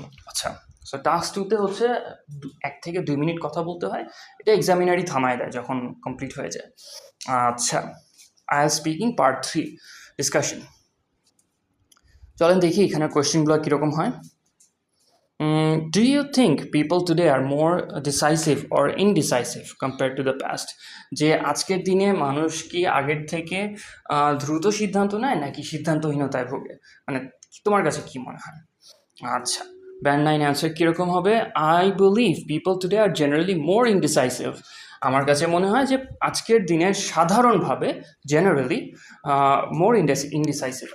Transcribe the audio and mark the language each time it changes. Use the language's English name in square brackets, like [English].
[Bangla] আচ্ছা, so task 2তে হচ্ছে 1 থেকে 2 মিনিট কথা বলতে হয়, এটা এক্সামিনারই থামায় দেয় যখন কমপ্লিট হয়ে যায়। [English] আচ্ছা, IELTS speaking part 3 discussion. [Bangla] চলেন দেখি এখানে কোয়েশ্চেনগুলো কীরকম হয়। [English] Do you think people today are more decisive or indecisive compared to the past? [Bangla] যে আজকের দিনে মানুষ কি আগের থেকে দ্রুত সিদ্ধান্ত নেয় নাকি সিদ্ধান্তহীনতায় ভোগে, মানে তোমার কাছে কি মনে হয়? [English] আচ্ছা, band 9 answer [Bangla] কীরকম হবে? [English] I believe people today are generally more indecisive. [Bangla] আমার কাছে মনে হয় যে আজকের দিনে সাধারণভাবে [English] Generally more indecisive.